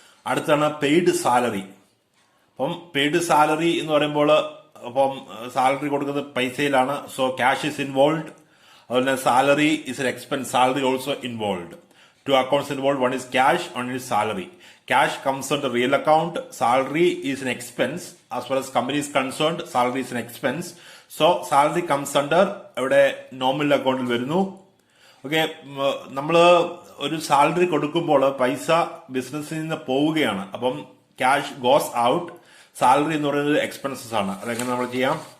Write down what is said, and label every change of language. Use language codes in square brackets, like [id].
[ml] അടുത്താണ് paid salary. അപ്പം paid salary എന്ന് പറയുമ്പോൾ സാലറി കൊടുക്കുന്നത് പൈസയിലാണ്. [en] So cash is involve. [ml] അതുപോലെ [en] Salary is an expense, salary also involve. 2 accounts involved, one is cash, one is salary. Cash comes under real account, salary is an expense. As far as company is concerned, salary is an expense. So salary comes under [ml] ഇവിടെ nominal അക്കൗണ്ടിൽ വരുന്നു. Okay, നമ്മൾ ഒരു salary കൊടുക്കുമ്പോൾ പൈസ ബിസിനസ്സിൽ നിന്ന് പോവുകയാണ്. അപ്പം [en] cash goes out, [ml] സാലറി എന്ന് പറയുന്നത് എക്സ്പെൻസസ് ആണ്. അതെങ്ങനെ നമ്മൾ ചെയ്യാം?